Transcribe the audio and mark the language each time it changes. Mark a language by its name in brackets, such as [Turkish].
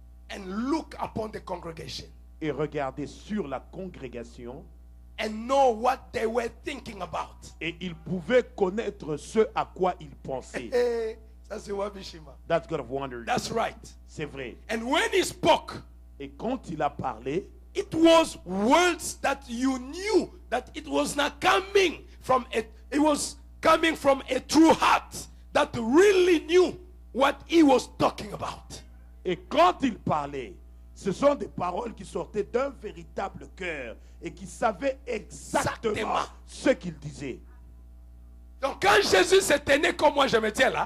[English] and look upon the congregation [French] et regarder sur la congrégation [English] and know what they were thinking about. [French] et il pouvait connaître ce à quoi il pensait. Eh, ça c'est Wabishima. [English] That's God of wonders. That's right. [French] C'est vrai. [English] And when he spoke, [French] Et quand il a parlé, [English] it was words that you knew that it was not coming from it was coming from a true heart that really knew what he was talking about. [French] et quand il parlait, ce sont des paroles qui sortaient d'un véritable cœur et qui savaient exactement Exactement. ce qu'il disait. Donc quand Jésus se tenait comme moi je me tiens là,